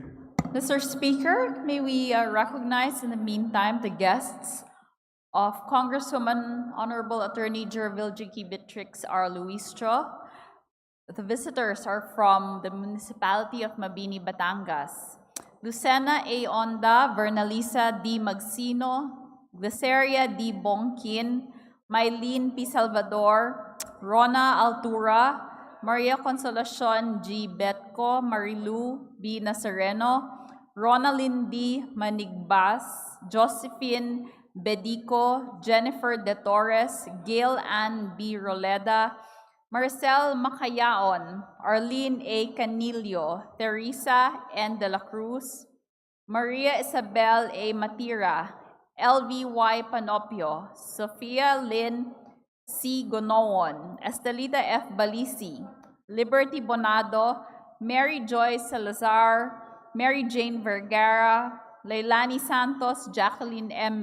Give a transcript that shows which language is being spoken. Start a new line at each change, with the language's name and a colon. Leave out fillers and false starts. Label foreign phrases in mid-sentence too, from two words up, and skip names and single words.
English: Mr. Speaker, may we recognize in the meantime the guests of Congresswoman Honorable Attorney Jervil Jinky Beatrix R. Luistro. The visitors are from the municipality of Mabini, Batangas. Lucena A. Onda, Vernalisa D. Magsino, Glyceria D. Bongkin, Mylene P. Salvador, Rona Altura, Maria Consolacion G. Betco, Marilu B. Nazareno, Ronalyn D. Manigbas, Josephine Bedico, Jennifer De Torres, Gail Ann B. Roleda, Marcel Macayaon, Arlene A. Canillo, Teresa N. De La Cruz, Maria Isabel A. Matira, LVY Panopio, Sophia Lynn C. Gonoon, Estelita F. Balisi, Liberty Bonado, Mary Joyce Salazar, Mary Jane Vergara, Leilani Santos, Jacqueline M.